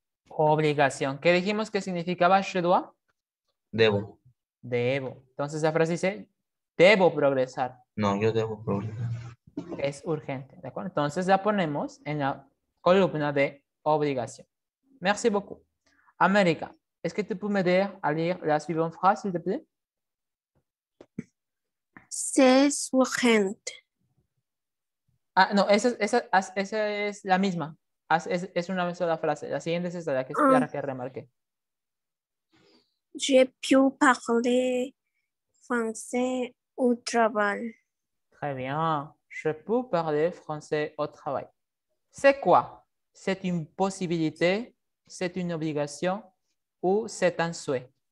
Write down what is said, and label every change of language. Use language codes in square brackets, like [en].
[es] Obligación. ¿Qué dijimos que significaba je dois? Debo. Debo. Entonces la frase dice, debo progresar. No, yo debo progresar. Es urgente. ¿De acuerdo? Entonces la ponemos en la columna de obligación. [fr] Merci beaucoup. América, est-ce que tu peux m'aider à lire la suivante phrase, s'il te plaît? C'est urgent. [es] Ah, no, esa es la misma. Es una sola frase. La siguiente es esta, la que remarqué. [fr] Je peux parler français au travail. Très bien. Je peux parler français au travail. C'est quoi? C'est une possibilité, c'est une obligation ou c'est un souhait?